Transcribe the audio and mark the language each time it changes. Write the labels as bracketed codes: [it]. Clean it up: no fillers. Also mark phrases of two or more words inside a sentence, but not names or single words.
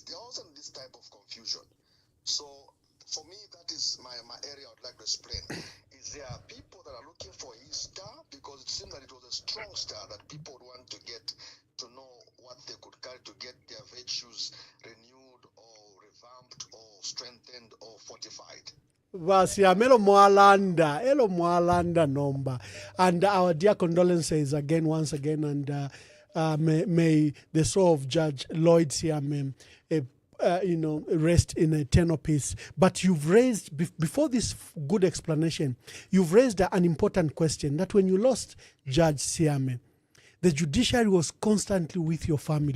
[en] There wasn't this type of confusion. So for me, that is my area I would like to explain. Is there are people that are looking for his star, because it seemed that it was a strong star that people would want to know what they could carry to get their virtues renewed or revived strengthened or fortified. [bem] Vasia elo mwalanda nomba, [en] and our dear condolences again, once again, and may the soul of Judge Lloyd Siame, rest in eternal peace. But you've raised before this good explanation, you've raised an important question that when you lost Judge Siame, the judiciary was constantly with your family.